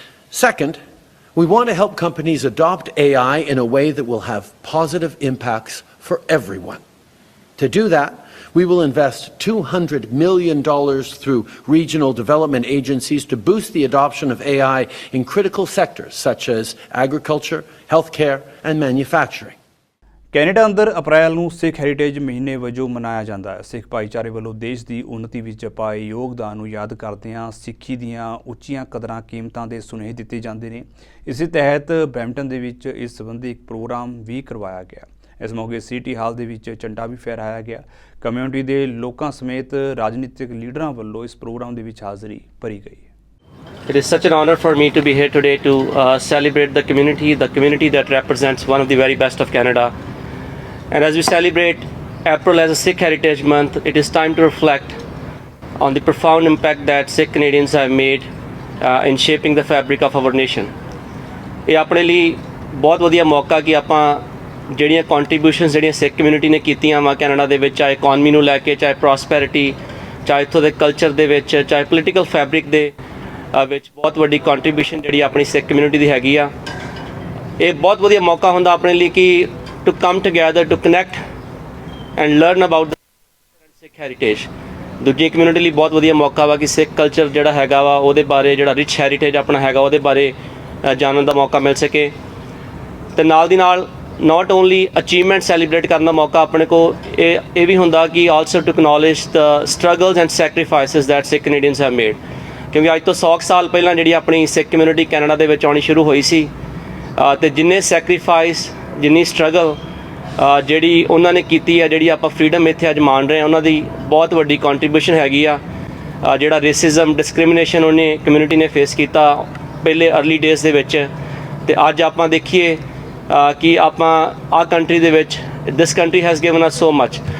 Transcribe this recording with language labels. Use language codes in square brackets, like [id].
[en] Second, we want to help companies adopt AI in a way that will have positive impacts for everyone. To do that, we will invest $200 million through regional development agencies to boost the adoption of AI in critical sectors such as agriculture, healthcare, and manufacturing. [pa] Canada ਅੰਦਰ ਅਪ੍ਰੈਲ ਨੂੰ ਸਿੱਖ heritage ਮਹੀਨੇ ਵਜੋਂ ਮਨਾਇਆ ਜਾਂਦਾ ਹੈ। ਸਿੱਖ ਭਾਈਚਾਰੇ ਵੱਲੋਂ ਦੇਸ਼ ਦੀ ਉન્નਤੀ ਵਿੱਚ ਪਾਏ ਯੋਗਦਾਨ ਨੂੰ ਯਾਦ ਕਰਦਿਆਂ ਸਿੱਖੀ ਦੀਆਂ ਉੱਚੀਆਂ ਕਦਰਾਂ ਕੀਮਤਾਂ ਦੇ ਸੁਨੇਹੇ ਦਿੱਤੇ ਜਾਂਦੇ ਨੇ। ਇਸੇ ਤਹਿਤ ਬਰੈਂਪਟਨ ਦੇ ਵਿੱਚ ਇਸ ਸੰਬੰਧੀ ਇੱਕ ਪ੍ਰੋਗਰਾਮ ਵੀ ਕਰਵਾਇਆ ਗਿਆ। ਇਸ ਮੌਕੇ ਸਿਟੀ ਹਾਲ ਦੇ ਵਿੱਚ ਝੰਡਾ ਵੀ ਫਹਿਰਾਇਆ ਗਿਆ। ਕਮਿਊਨਿਟੀ ਦੇ ਲੋਕਾਂ ਸਮੇਤ ਰਾਜਨੀਤਿਕ ਲੀਡਰਾਂ ਵੱਲੋਂ ਇਸ ਪ੍ਰੋਗਰਾਮ ਦੇ ਵਿੱਚ ਹਾਜ਼ਰੀ ਭਰੀ ਗਈ। [en] It is such an honor for me to be here today to celebrate the community that represents one of the very best of Canada. And as we celebrate April as a Sikh Heritage Month, it is time to reflect on the profound impact that Sikh Canadians have made in shaping the fabric of our nation. [pa] ਇਹ ਆਪਣੇ ਲਈ ਬਹੁਤ ਵਧੀਆ ਮੌਕਾ ਕਿ ਆਪਾਂ ਜਿਹੜੀਆਂ contributions ਜਿਹੜੀਆਂ ਸਿੱਖ ਕਮਿਊਨਿਟੀ ਨੇ ਕੀਤੀਆਂ ਵਾ ਕੈਨੇਡਾ ਦੇ ਵਿੱਚ, ਚਾਹੇ ਇਕੋਨਮੀ ਨੂੰ ਲੈ ਕੇ, ਚਾਹੇ ਪ੍ਰੋਸਪੈਰਿਟੀ, ਚਾਹੇ ਇੱਥੋਂ ਦੇ ਕਲਚਰ ਦੇ ਵਿੱਚ, ਚਾਹੇ ਪੋਲੀਟੀਕਲ ਫੈਬਰਿਕ ਦੇ ਵਿੱਚ ਬਹੁਤ ਵੱਡੀ ਕੰਟਰੀਬਿਊਸ਼ਨ ਜਿਹੜੀ ਆਪਣੀ ਸਿੱਖ ਕਮਿਊਨਿਟੀ ਦੀ ਹੈਗੀ ਆ। ਇਹ ਬਹੁਤ ਵਧੀਆ ਮੌਕਾ ਹੁੰਦਾ ਆਪਣੇ ਲਈ ਕਿ [en] to come together to connect and learn about the Sikh heritage. [pa] ਦੂਜੀ ਕਮਿਊਨਿਟੀ ਲਈ ਬਹੁਤ ਵਧੀਆ ਮੌਕਾ ਵਾ ਕਿ ਸਿੱਖ ਕਲਚਰ ਜਿਹੜਾ ਹੈਗਾ ਵਾ ਉਹਦੇ ਬਾਰੇ, ਜਿਹੜਾ ਰਿਚ ਹੈਰੀਟੇਜ ਆਪਣਾ ਹੈਗਾ ਉਹਦੇ ਬਾਰੇ ਜਾਣਨ ਦਾ ਮੌਕਾ ਮਿਲ ਸਕੇ। ਤੇ ਨਾਲ ਦੀ ਨਾਲ [en] not only achievement celebrate [pa] ਕਰਨ ਦਾ ਮੌਕਾ ਆਪਣੇ ਕੋ ਇਹ ਵੀ ਹੁੰਦਾ ਕਿ [en] also to acknowledge the struggles and sacrifices that Sikh Canadians have made. [pa] ਕਿਉਂਕਿ ਅੱਜ ਤੋਂ 100 ਸਾਲ ਪਹਿਲਾਂ ਜਿਹੜੀ ਆਪਣੀ ਸਿੱਖ ਕਮਿਊਨਿਟੀ ਕੈਨੇਡਾ ਦੇ ਵਿੱਚ ਆਉਣੀ ਸ਼ੁਰੂ ਹੋਈ ਸੀ ਤੇ ਜਿੰਨੇ ਸੈਕਰੀਫਾਈਸ, ਜਿੰਨੀ ਸਟਰਗਲ ਜਿਹੜੀ ਉਹਨਾਂ ਨੇ ਕੀਤੀ ਆ, ਜਿਹੜੀ ਆਪਾਂ ਫਰੀਡਮ ਇੱਥੇ ਅੱਜ ਮਾਣ ਰਹੇ ਹਾਂ, ਉਹਨਾਂ ਦੀ ਬਹੁਤ ਵੱਡੀ ਕੰਟਰੀਬਿਊਸ਼ਨ ਹੈਗੀ ਆ। ਜਿਹੜਾ ਰੇਸਿਜ਼ਮ, ਡਿਸਕ੍ਰਿਮੀਨੇਸ਼ਨ ਉਹਨੇ ਕਮਿਊਨਿਟੀ ਨੇ ਫੇਸ ਕੀਤਾ ਪਹਿਲੇ ਅਰਲੀ ਡੇਜ਼ ਦੇ ਵਿੱਚ, ਤੇ ਅੱਜ ਆਪਾਂ ਦੇਖੀਏ ਕਿ ਆਪਾਂ ਆਹ ਕੰਟਰੀ ਦੇ ਵਿੱਚ [en] This country has given us so much.